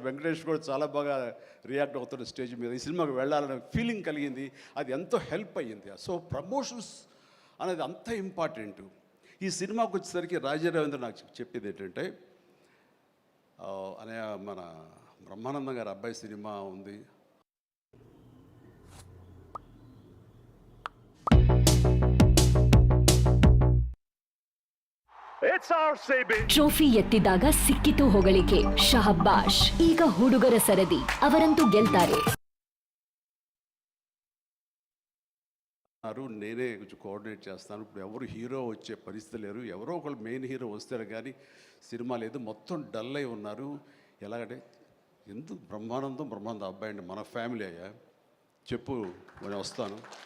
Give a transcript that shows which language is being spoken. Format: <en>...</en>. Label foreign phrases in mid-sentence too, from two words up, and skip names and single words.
<te>వెంకటేష్ కూడా చాలా బాగా రియాక్ట్ అవుతున్న స్టేజ్ మీద. ఈ సినిమాకి వెళ్ళాలనే ఫీలింగ్ కలిగింది. అది ఎంతో హెల్ప్ అయ్యింది.</te> <en>so promotions</en> <te>అనేది అంత ఇంపార్టెంట్. ఈ సినిమాకి వచ్చేసరికి రాజా రవీంద్ర నాకు చెప్పేది ఏంటంటే, అనే మన బ్రహ్మానందం గారి అబ్బాయి సినిమా ఉంది.</te> <kn>ಟ್ರೋಫಿ ಎತ್ತಿದಾಗ ಸಿಕ್ಕಿತು ಹೊಗಳಿಕೆ ಶಹಬ್ಬಾಷ್. ಈಗ ಹುಡುಗರ ಸರದಿ, ಅವರಂತೂ ಗೆಲ್ತಾರೆ.</kn> <te>నేనే కొంచెం కోఆర్డినేట్ చేస్తాను. ఇప్పుడు ఎవరు హీరో వచ్చే పరిస్థితి లేరు. ఎవరో ఒకళ్ళు</te> <en>main hero</en> <te>వస్తారు కానీ సినిమా లేదు. మొత్తం డల్ అయి ఉన్నారు. ఎలాగంటే ఎందుకు బ్రహ్మానందం అబ్బాయి అండి, మన ఫ్యామిలీ అయ్యా, చెప్పు నేను వస్తాను.</te>